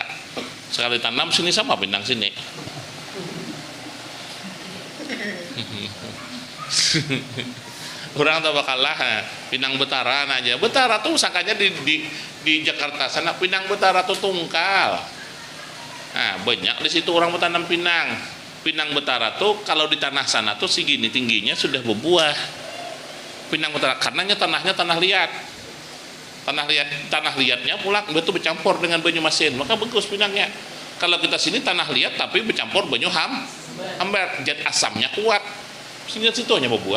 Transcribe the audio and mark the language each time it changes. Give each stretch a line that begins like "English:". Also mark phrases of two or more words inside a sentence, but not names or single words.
Banjar: Sekali tanam sini sama pinang sini. Orang tahu bakalah pinang Betara aja. Betara tuh sangkanya di Jakarta sana pinang Betara tuh tungkal. Nah, banyak di situ orang bertanam pinang. Pinang Betara tuh kalau di tanah sana tuh segini tingginya sudah berbuah. Pinang Betara karenanya tanahnya tanah liat. Tanah liatnya pula itu bercampur dengan banyu masin, maka bagus pinangnya. Kalau kita sini tanah liat tapi bercampur banyu hambar, zat asamnya kuat, sehingga situnya berbuah.